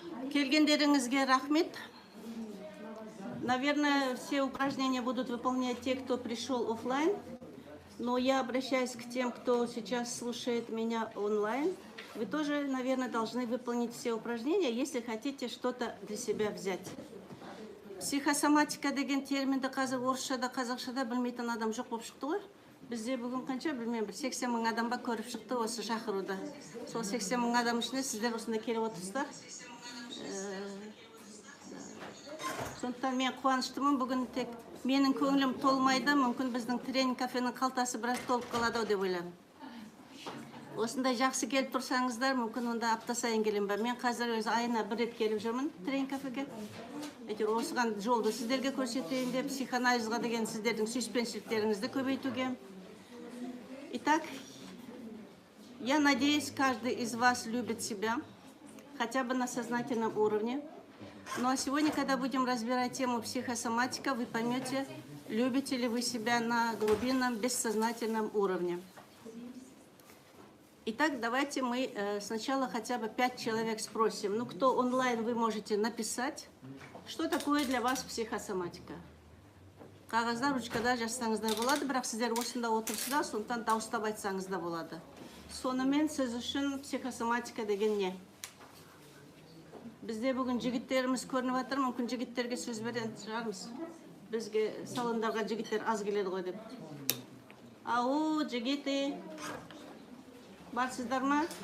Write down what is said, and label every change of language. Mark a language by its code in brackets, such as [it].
[kk] Келгендеріңізге рахмет. [ru] Наверное, все упражнения будут выполнять те, кто пришел офлайн. Но я обращаюсь к тем, кто сейчас слушает меня онлайн. Вы тоже, наверное, должны выполнить все упражнения, если хотите что-то для себя взять. [kk] Психосоматика деген терминді қазір орысшада, қазақшада білмейтін адам жоқ болып шықты ғой. Бізде бүгін қанша білмеймін, 80 мың адамға көріп шықты осы шақыруда. Сол 80 мың адам ішінде сіздер осында келіп отырсыздар. Сондықтан мен қуаныштымын, бүгін тек менің көңілім толмайды, мүмкін біздің тренинг кафенің қалтасы біраз толып қалады деп ойлаймын. Осындай жақсы келіп тұрсаңыздар, мүмкін онда апта сайын келем ба. Мен қазір өзі айына бір рет келіп жүрмін тренинг кафеге. Осыған жолды сіздерге көрсетейін деп, психоанализға деген сіздердің сүйіспеншіліктеріңізді көбейтуге. [ru] Итак, я надеюсь, каждый из вас любит себя, хотя бы на сознательном уровне. Ну а сегодня, когда будем разбирать тему психосоматика, вы поймете, любите ли вы себя на глубинном, бессознательном уровне. Итак, давайте мы сначала хотя бы 5 человек спросим. Ну, кто онлайн, вы можете написать, что такое для вас психосоматика. [kk] Қағазда, ручкада жазсаңыздар болады, бірақ сіздер осында отырсыздар, сондықтан дауыстап айтсаңыздар болады. Сонымен сіз үшін психосоматика деген не? Бізде бүгін жігіттеріміз көрініп жатыр, мүмкін жігіттерге сөз беретін шығармыз. Бізге салондарға жігіттер аз келеді ғой деп. Ау, жігіті. Барсыздар ма?